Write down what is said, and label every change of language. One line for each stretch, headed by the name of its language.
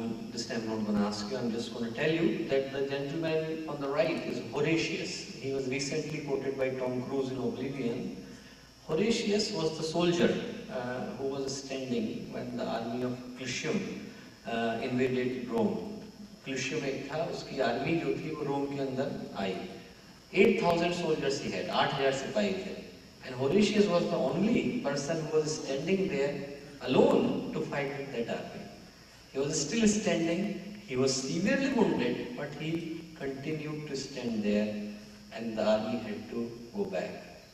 English: This time I'm not going to ask you, I'm just going to tell you that the gentleman on the right is Horatius. He was recently quoted by Tom Cruise in Oblivion. Horatius was the soldier who was standing when the army of Clusium invaded Rome.
Hindi: Clusium एक था, उसकी army जो थी वो रोम के अंदर आई.
English: 8,000 soldiers he had,
Hindi: 8,000 सिपाही थे.
English: And Horatius was the only person who was standing there alone to fight with that army. He was still standing, he was severely wounded, but he continued to stand there and the army had to go back.